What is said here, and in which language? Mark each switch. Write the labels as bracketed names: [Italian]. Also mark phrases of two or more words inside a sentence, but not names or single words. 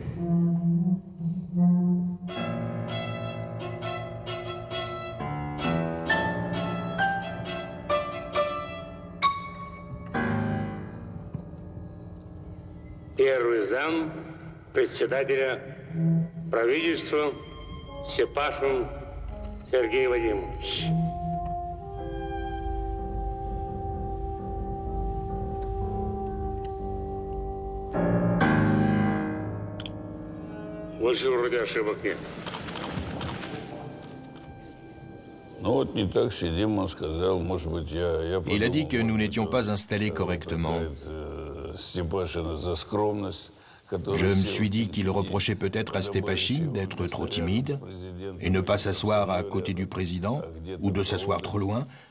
[Russian] Первый зам председателя правительства Степашин Сергей Вадимович. Больше вроде ошибок нет. [French] Il a dit que nous n'étions pas installés correctement. Je me suis dit qu'il reprochait peut-être à Stepachine d'être trop timide et ne pas s'asseoir à côté du président ou de s'asseoir trop loin.